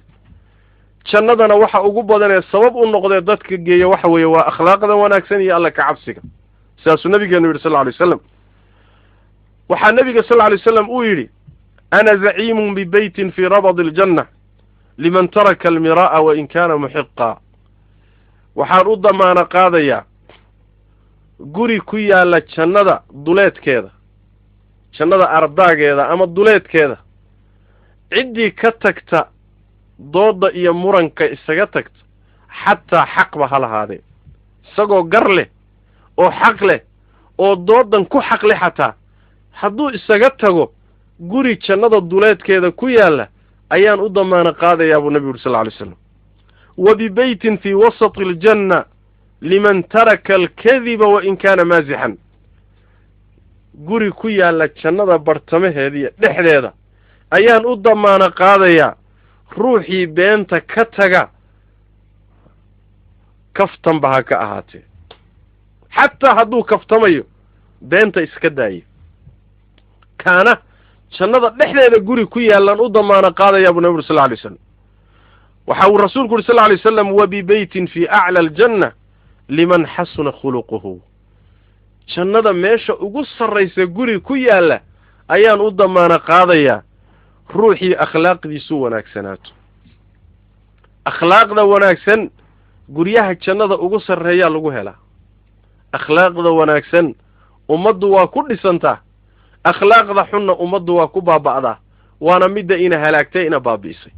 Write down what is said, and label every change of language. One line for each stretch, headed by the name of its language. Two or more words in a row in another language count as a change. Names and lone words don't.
Somali: jannadana waxa ugu badan ee sabab u noqday dadka geeya waxa weeye waa akhlaaqda wanaagsan iyo alla ka cabsiga saasuu nabigeenu yiri
Arabic: صلى الله عليه وسلم
Somali: waxa nabiga
Arabic: صلى الله عليه وسلم
Somali: uu yiri
Arabic: أنا زعيم ببيت في ربض الجنة لمن ترك المراء وإن كان محقا
Somali: waxaan u damaana qaadaya guri ku yaala jannada duleedkeeda jannada ardaageeda ama duleedkeeda cidii ka tagta dooda iyo muranka isaga tagta xataa xaqba halahaade isagoo gar leh oo xaq leh oo doodan ku xaq leh xataa hadduu isaga tago guri jannada duleedkeeda ku yaala ayaan u damaana qaadayaa buu nabigu
Arabic: صلى الله عليه وسلم وببيت في وسط الجنة لمن ترك الكذب وإن كان مازحا
Somali: guri ku yaala jannada bartamaheeda iyo dhexdeeda ayaan u damaana qaadayaa ruuxii beenta ka taga kaftan baa ka ahaatee xataa hadduu kaftamayo beenta iska daayo kaana jannada dhexdeeda guri ku yaalan u damaana qaadayaa buu nabigu
Arabic: صلى الله عليه وسلم
Somali: waxa uu rasuulku
Arabic: صلى الله عليه وسلم وببيت في أعلى الجنة لمن حسن خلقه
Somali: jannada meesha ugu sarreysa guri ku yaala ayaan u damaana qaadayaa ruuxii akhlaaqdiisu wanaagsanaato. akhlaaqda wanaagsan guryaha jannada ugu sarreeyaa lagu helaa. akhlaaqda wanaagsan ummaddu waa ku dhisantaa, akhlaaqda xunna ummaddu waa ku baaba'daa, waana midda ina halaagtay ina baabi'isay.